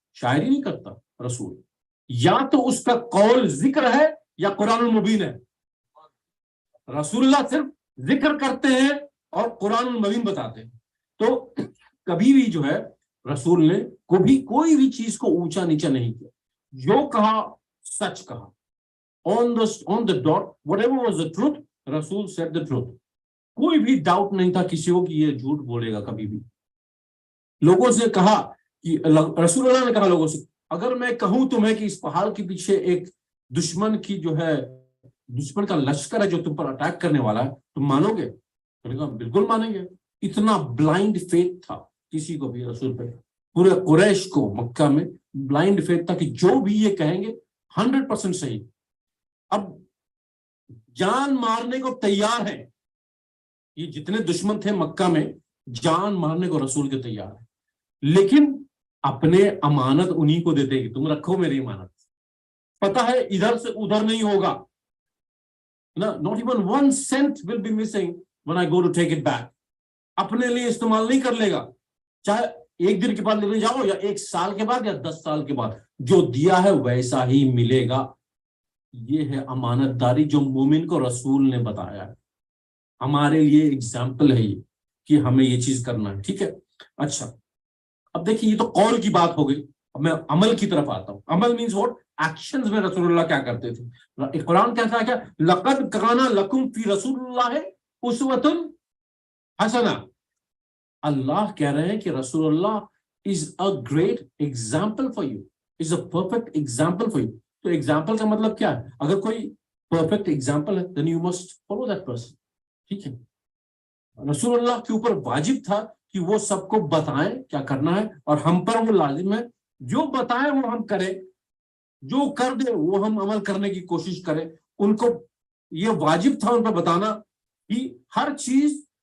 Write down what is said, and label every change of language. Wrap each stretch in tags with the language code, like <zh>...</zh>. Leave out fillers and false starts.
<ur>شاعری نہیں کرتا رسول, یا تو اس کا قول ذکر ہے یا قرآن المبین ہے. رسول اللہ صرف ذکر کرتے ہیں اور قرآن المبین بتاتے ہیں. تو کبھی بھی جو ہے رسول نے کوئی بھی چیز کو اونچا نیچا نہیں کیا. جو کہا سچ کہا,</ur> <en>on the dot, whatever was the truth, رسول said the truth.</en> <ur>کوئی بھی ڈاؤٹ نہیں تھا کسی کو کہ یہ جھوٹ بولے گا کبھی بھی. لوگوں سے کہا کہ رسول اللہ نے کہا لوگوں سے, اگر میں کہوں تمہیں کہ اس پہاڑ کے پیچھے ایک دشمن کی جو ہے, دشمن کا لشکر ہے جو تم پر اٹیک کرنے والا ہے, تم مانو گے؟ تو نے کہا بالکل مانیں گے. اتنا بلائنڈ فیتھ تھا کسی کو بھی رسول پہ, پورے قریش کو مکہ میں بلائنڈ فیتھ تھا کہ جو بھی یہ کہیں گے 100% صحیح. اب جان مارنے کو تیار ہے, یہ جتنے دشمن تھے مکہ میں جان مارنے کو رسول کے تیار ہے, لیکن اپنے امانت انہی کو دیتے کہ تم رکھو میری امانت. پتہ ہے ادھر سے ادھر نہیں ہوگا,</ur> <en>not even 1 cent will be missing when I go to take it back.</en> <ur>اپنے لیے استعمال نہیں کر لے گا, چاہے ایک دن کے بعد لینے جاؤ یا 1 سال کے بعد یا 10 سال کے بعد, جو دیا ہے ویسا ہی ملے گا. یہ ہے امانت داری جو مومن کو رسول نے بتایا ہے. ہمارے لیے ایگزامپل ہے یہ کہ ہمیں یہ چیز کرنا ہے. ٹھیک ہے, اچھا اب دیکھیے یہ تو قول کی بات ہو گئی. اب میں عمل کی طرف آتا ہوں. عمل مینز واٹ؟ ایکشنز میں رسول اللہ کیا کرتے تھے. قرآن کہتا ہے کیا,</ur> <ar>لقد کان لکم فی رسول اللہ اسوۃ حسنہ.</ar> <ur>اللہ کہہ رہے ہیں کہ رسول اللہ</ur> <en>is a great example for you, is a perfect example for you.</en> <ur>تو ایگزامپل کا مطلب کیا ہے؟ اگر کوئی پرفیکٹ ایگزامپل ہے</ur> <en>then you must follow that person.</en> <ur>ٹھیک ہے, رسول اللہ کے اوپر واجب تھا کہ وہ سب کو بتائیں کیا کرنا ہے, اور ہم پر وہ لازم ہے جو بتائیں وہ ہم کریں, جو کر دے وہ ہم عمل کرنے کی کوشش کریں. ان کو یہ واجب تھا ان پر بتانا کہ ہر چیز</ur>